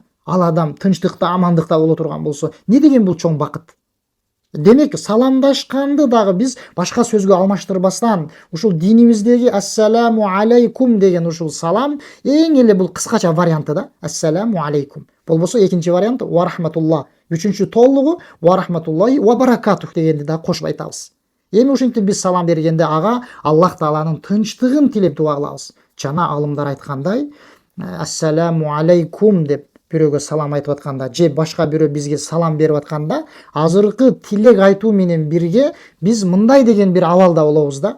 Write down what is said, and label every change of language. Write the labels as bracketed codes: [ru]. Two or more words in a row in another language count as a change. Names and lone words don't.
[ky] Ал адам тынчтыкта, амандыкта боло турган болсо, не деген бул чоң бакыт. Демек, саламдашканды дагы биз башка сөзгө алмаштырбастан, ушул динибиздеги [ar] السلام عليكم [ky] деген ушул салам эң эле бул кыскача варианты да. [ar] السلام عليكم. [ky] Болбосо экинчи вариант [ar] ورحمة الله. [ky] Үчүнчү толугу [ar] ورحمة الله وبركاته [ky] дегенди да кошуп айтабыз. Эми ушинтип биз салам бергенде ага Аллах тааланын тынчтыгын тилеп дуа кылабыз. Жана алымдар айткандай, [ar] السلام عليكم [ky] деп бирөөгө салам айтып атканда, же башка бирөө бизге салам берип атканда, азыркы тилек айтуу менен бирге биз мындай деген бир абалда болобуз да.